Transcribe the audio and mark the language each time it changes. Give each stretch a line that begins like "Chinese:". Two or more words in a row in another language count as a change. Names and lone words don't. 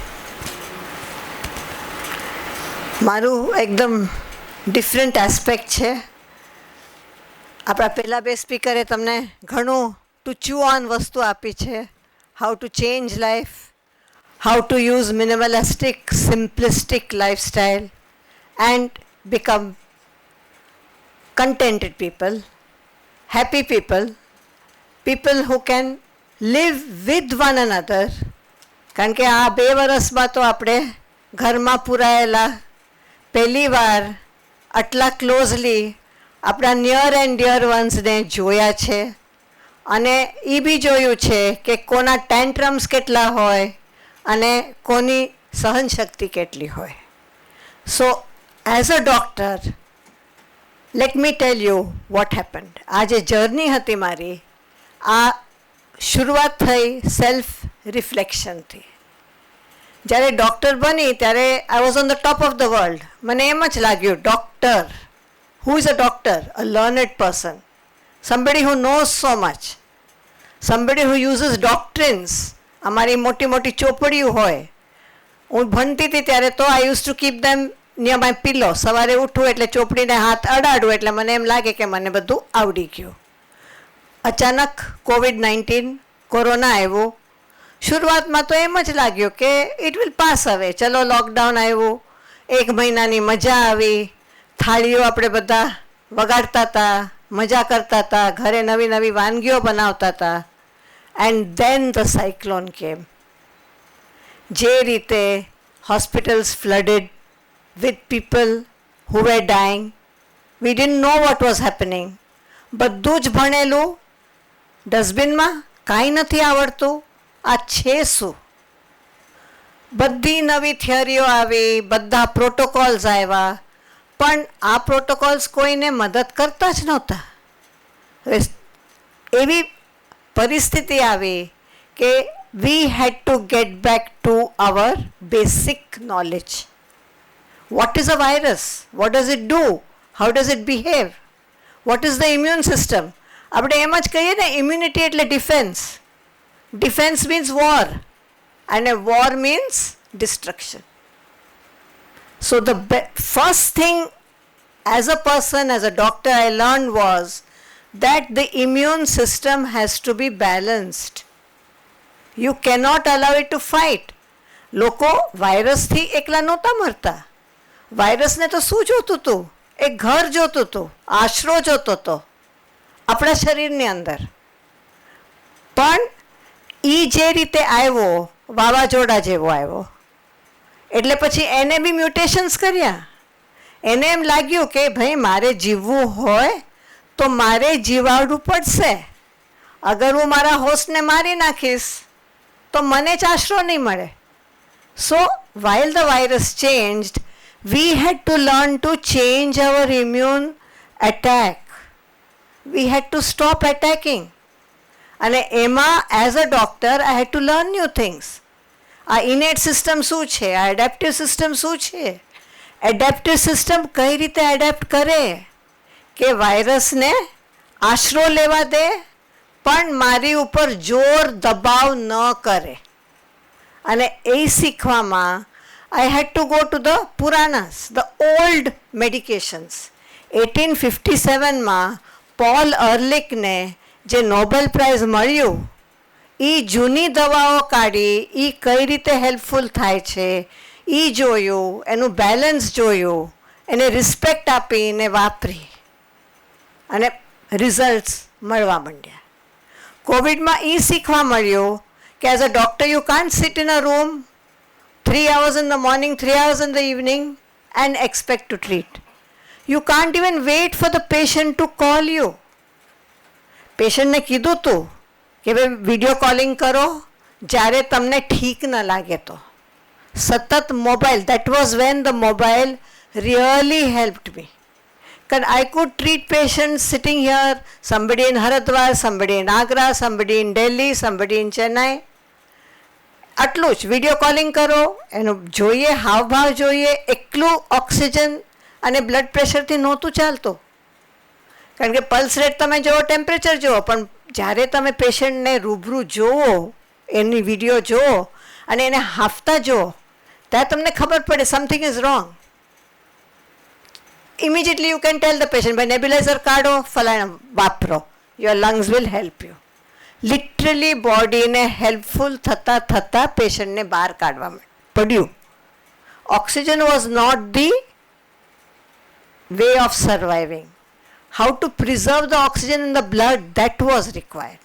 Gujarati: મારું એકદમ
English: different aspect
Gujarati: છે. આપણા પહેલાં બે સ્પીકરે તમને ઘણું
English: to chew on
Gujarati: વસ્તુ આપી છે.
English: How to change life, how to use minimalistic simplistic lifestyle and become contented people, happy people, people who can live with one another.
Gujarati: કારણ કે આ 2 વર્ષમાં તો આપણે ઘરમાં પૂરાયેલા પહેલી વાર આટલા ક્લોઝલી આપણા
English: near and dear onesને
Gujarati: જોયા છે, અને એ બી જોયું છે કે કોના ટેન્ટ્રમ્સ કેટલા હોય અને કોની સહનશક્તિ કેટલી હોય.
English: So as a doctor let me tell you what happened.
Gujarati: આ જે જર્ની હતી મારી, આ શરૂઆત થઈ
English: self reflectionથી.
Gujarati: જ્યારે ડૉક્ટર બની ત્યારે
English: I was on the top of the world.
Gujarati: મને એમ જ લાગ્યું ડૉક્ટર,
English: who is a doctor? A learned person, somebody who knows so much, somebody who uses doctrines.
Gujarati: અમારી મોટી મોટી ચોપડીઓ હોય. હું ભણતી હતી ત્યારે તો
English: I use to keep them near my pillow.
Gujarati: સવારે ઉઠું એટલે ચોપડીને હાથ અડાડું એટલે મને એમ લાગે કે મને બધું આવડી ગયું. અચાનક COVID-19 કોરોના આવ્યો. શરૂઆતમાં તો એમ જ લાગ્યું કે
English: it will pass
Gujarati: હવે. ચલો લોકડાઉન આવ્યું, 1 મહિનાની મજા આવી, થાળીઓ આપણે બધા વગાડતા હતા, મજા કરતા હતા, ઘરે નવી નવી વાનગીઓ બનાવતા હતા.
English: And then the cyclone came.
Gujarati: જે રીતે
English: hospitals flooded with people who were dying, we didn't know what was happening.
Gujarati: બધું જ ભણેલું, ડસ્ટબિનમાં કાંઈ નથી આવડતું, આ છે શું? બધી નવી થિયરીઓ આવી, બધા પ્રોટોકોલ્સ આવ્યા, પણ આ પ્રોટોકોલ્સ કોઈને મદદ કરતા જ નહોતા. એવી પરિસ્થિતિ આવી કે
English: we had to get back to our basic knowledge. What is a virus? What does it do? How does it behave? What is the immune system?
Gujarati: આપણે એમ જ કહીએ ને, ઇમ્યુનિટી એટલે ડિફેન્સ.
English: Defense means war, and a war means destruction. So the first thing as a person, as a doctor, I learned was that the immune system has to be balanced. You cannot allow it to fight.
Gujarati: લોકો વાયરસથી એકલા નહોતા મરતા. વાયરસને તો શું જોતું હતું? એક ઘર જોતું હતું, આશરો જોતો હતો આપણા શરીરની અંદર. પણ એ જે રીતે આવ્યો, વાવાઝોડા જેવો આવ્યો, એટલે પછી એને બી મ્યુટેશન્સ કર્યા. એને એમ લાગ્યું કે ભાઈ મારે જીવવું હોય તો મારે જીવાડવું પડશે. અગર હું મારા હોસ્ટને મારી નાખીશ તો મને જ આશરો નહીં મળે.
English: સો while the virus changed, we had to learn to change our immune attack. We had to stop attacking.
Gujarati: અને એમાં
English: as a doctor I had to learn new things.
Gujarati: આ
English: innate system
Gujarati: શું છે, આ
English: adaptive system
Gujarati: શું છે,
English: adaptive system
Gujarati: કઈ રીતે એડેપ્ટ કરે કે વાયરસને આશરો લેવા દે પણ મારી ઉપર જોર દબાવ ન કરે. અને એ શીખવામાં
English: I had to go to the Puranas, the old medications.
Gujarati: 1857માં પોલ અર્લિકને જે નોબેલ પ્રાઇઝ મળ્યું, એ જૂની દવાઓ કાઢી, એ કઈ રીતે હેલ્પફુલ થાય છે એ જોયું, એનું બેલેન્સ જોયું, એને રિસ્પેક્ટ આપીને વાપરી અને રિઝલ્ટ્સ મળવા માંડ્યા. કોવિડમાં એ શીખવા મળ્યું કે
English: As a doctor you can't sit in a room 3 hours in the morning, 3 hours in the evening and expect to treat. You can't even wait for the patient to call you.
Gujarati: પેશન્ટને કીધું તું કે ભાઈ વિડીયો કોલિંગ કરો જ્યારે તમને ઠીક ન લાગે તો.
English: સતત મોબાઈલ, that was when the mobile really helped me. Because I could treat patients sitting here, somebody in Haridwar, somebody in Agra, somebody in Delhi, somebody in Chennai.
Gujarati: આટલું જ વિડીયો કોલિંગ કરો, એનું જોઈએ, હાવભાવ જોઈએ, એકલું ઓક્સિજન અને બ્લડ પ્રેશરથી નહોતું ચાલતું. કારણ કે પલ્સ રેટ તમે જુઓ, ટેમ્પરેચર જુઓ, પણ જ્યારે તમે પેશન્ટને રૂબરૂ જુઓ, એની વિડીયો જુઓ અને એને હાંફતા જુઓ, ત્યારે તમને ખબર પડે
English: something is wrong. Immediately you can tell the patient, by nebulizer
Gujarati: કાઢો, ફલાણા વાપરો,
English: your lungs will help you.
Gujarati: લિટરલી બોડીને હેલ્પફુલ થતાં થતાં પેશન્ટને બહાર કાઢવા પડ્યું.
English: Oxygen was not the way of surviving. How to preserve the oxygen in the blood, that was required.